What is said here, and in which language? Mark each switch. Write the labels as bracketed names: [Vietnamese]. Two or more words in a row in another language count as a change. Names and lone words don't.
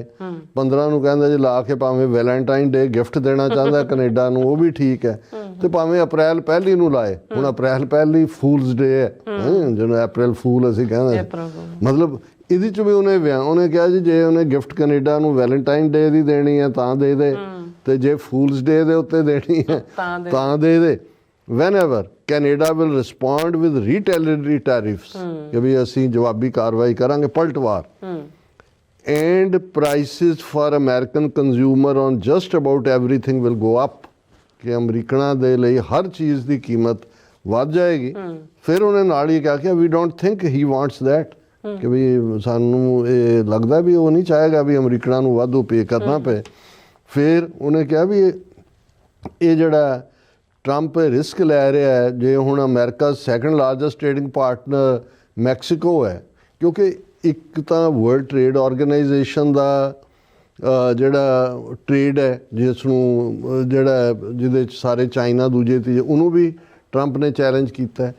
[Punjabi] 15 ਨੂੰ ਕਹਿੰਦਾ ਜੀ ਲਾ ਕੇ ਭਾਵੇਂ ਵੈਲੈਂਟਾਈਨ ਡੇ ਗਿਫਟ ਦੇਣਾ ਚਾਹੁੰਦਾ ਕੈਨੇਡਾ ਨੂੰ, ਉਹ ਵੀ ਠੀਕ ਹੈ, ਤੇ ਭਾਵੇਂ ਅਪ੍ਰੈਲ 1 ਨੂੰ ਲਾਏ। ਹੁਣ ਅਪ੍ਰੈਲ 1 ਫੂਲਸ ਡੇ ਹੈ, ਜਿਹਨੂੰ ਅਪ੍ਰੈਲ ਫੂਲ ਅਸੀਂ ਕਹਿੰਦੇ, ਮਤਲਬ ਇਹਦੇ 'ਚ ਵੀ ਉਹਨੇ ਕਿਹਾ ਜੀ ਜੇ ਉਹਨੇ ਗਿਫਟ ਕੈਨੇਡਾ ਨੂੰ ਵੈਲੈਂਟਾਈਨ ਡੇ ਦੀ ਦੇਣੀ ਹੈ ਤਾਂ ਦੇ ਦੇ, ਤੇ ਜੇ ਫੂਲਸ ਡੇ ਦੇ ਉੱਤੇ ਦੇਣੀ ਹੈ ਤਾਂ ਦੇ ਦੇ। [English] Whenever Canada will respond with retaliatory tariffs, [Punjabi] ਕਿ ਵੀ ਅਸੀਂ ਜਵਾਬੀ ਕਾਰਵਾਈ ਕਰਾਂਗੇ, ਪਲਟਵਾਰ, [English] and prices for American consumer on just about everything will go up, [Punjabi] ਕਿ ਅਮਰੀਕਨਾਂ ਦੇ ਲਈ ਹਰ ਚੀਜ਼ ਦੀ ਕੀਮਤ ਵੱਧ ਜਾਏਗੀ, ਫਿਰ ਉਹਨੇ ਨਾਲ ਹੀ ਕਿਹਾ ਕਿ [English] we don't think he wants that, [Punjabi] ਕਿ ਵੀ ਸਾਨੂੰ ਇਹ ਲੱਗਦਾ ਵੀ ਉਹ ਨਹੀਂ ਚਾਹੇਗਾ ਵੀ ਅਮਰੀਕਨਾਂ ਨੂੰ ਵਾਧੂ ਪੇ ਕਰਨਾ ਪਏ। ਫਿਰ ਉਹਨੇ ਕਿਹਾ ਵੀ ਇਹ ਜਿਹੜਾ ਟਰੰਪ ਰਿਸਕ ਲੈ ਰਿਹਾ ਹੈ, ਜੇ ਹੁਣ ਅਮਰੀਕਾ [English] second largest trading partner [Punjabi] ਮੈਕਸੀਕੋ ਹੈ, ਕਿਉਂਕਿ ਇੱਕ ਤਾਂ ਵਰਲਡ ਟ੍ਰੇਡ ਆਰਗੇਨਾਈਜੇਸ਼ਨ ਦਾ ਜਿਹੜਾ ਟ੍ਰੇਡ ਹੈ ਜਿਸ ਨੂੰ ਜਿਹੜਾ ਜਿਹਦੇ 'ਚ ਸਾਰੇ ਚਾਈਨਾ ਦੂਜੇ ਤੀਜੇ, ਉਹਨੂੰ ਵੀ ਟਰੰਪ ਨੇ ਚੈਲੰਜ ਕੀਤਾ ਹੈ।